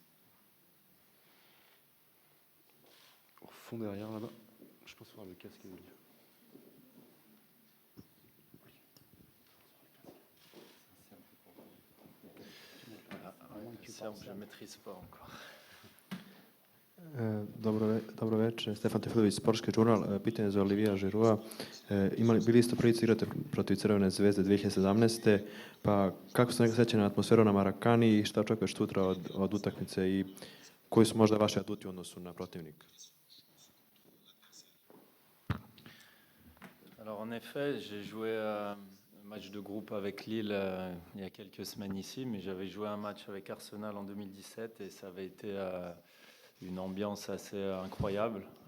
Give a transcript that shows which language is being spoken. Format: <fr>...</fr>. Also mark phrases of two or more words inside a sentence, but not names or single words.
<fr>Au fond derrière là-bas, je pense voir le casque. Je ne maîtrise pas encore.</fr> <sr>Dobro večer, Stefan Tefilović, Sportski žurnal. Pitanje za Olivija Žiroa. Bili ste prvi igrate protiv Crvene zvezde 2017. Pa kako ste nekako sećani na atmosferu na Marakani i šta očekuješ sutra od utakmice i koji su možda vaši aduti u odnosu na protivnika?</sr> <fr>Alors en effet, j'ai joué un match de groupe avec Lille il y a quelques semaines ici, mais j'avais joué un match avec Arsenal en 2017 et ça avait été une ambiance assez incroyable.</fr>